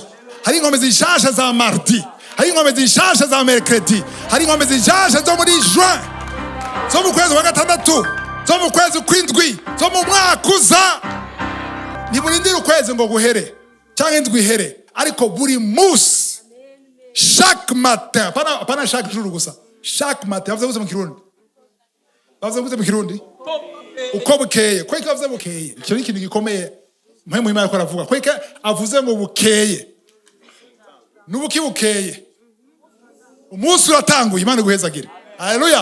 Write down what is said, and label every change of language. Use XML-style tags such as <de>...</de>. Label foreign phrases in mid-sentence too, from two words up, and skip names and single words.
<rn>Hari ingome zishasha za mardi. Hari ingome zishasha za mercredi. Hari ingome zishasha zo muri juin. Zo mu kwezi wa gatandatu. Zo mu kwezi kw'indwi. Zo mu mwaka uza. Ntimurindire ukwezi ngo guhere. Cyangwa indwi ihere. Ariko buri musi.</rn> <fr>Chaque matin. Pana chaque jour gusa. Chaque matin.</fr> <rn>Bavuze mu kirundi. Bavuze mu kirundi. Uko bukeye. Kweka bavuze bukeye. Icyo ni ikintu gikomeye. Mwe mu Imana ko aravuga. Kweka avuze ngo bukeye. Nubuki bukeye. Umunsi uratanguye Imana guhezagire. Haleluya.</rn>